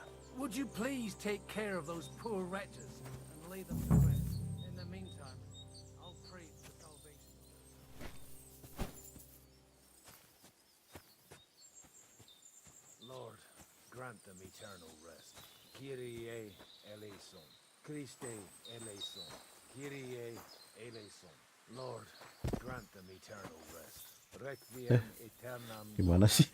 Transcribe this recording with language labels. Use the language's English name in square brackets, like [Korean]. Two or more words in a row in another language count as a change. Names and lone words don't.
[English] Would you please take care of those poor wretches and lay them to rest? In the meantime, I'll pray for salvation. Lord, grant them eternal rest. [Greek] Kyrie eleison. Christe eleison. Kyrie eleison. [English] Lord, grant them eternal rest. [Latin] Requiem aeternam. [Indonesian] Gimana sih?